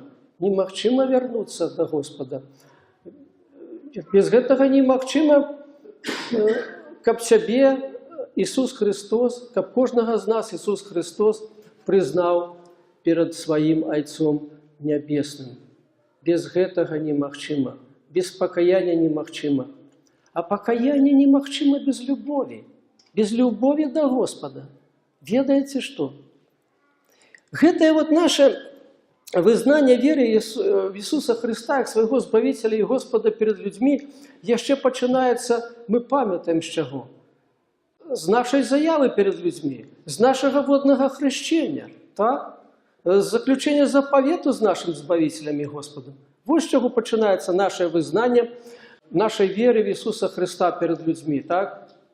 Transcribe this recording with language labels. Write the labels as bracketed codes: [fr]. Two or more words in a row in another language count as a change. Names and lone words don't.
[be] Немагчыма вярнуцца да Господа. Без гэтага немагчыма, каб цябе Ісус Христос, каб кожнага з нас Ісус Христос прызнаў перад сваім Айцом Нябесным. Без гэтага немагчыма. Без пакаяння немагчыма. А пакаянне немагчыма без любові. Без любові да Господа. Ведаеце што? Гэтае вот наше вызнанне веры в Ісуса Христа як свайго Збавителя і Господа перед людзьмі яшчэ пачынаецца, мы памятаем з чаго? З нашай заявы перед людзьмі, з нашага воднага хрышчэння, так? З заключення запавету з нашим Збавителем і Господом. Вось з чаго пачынаецца наше вызнанне нашай веры в Ісуса Христа перед людзьмі, так?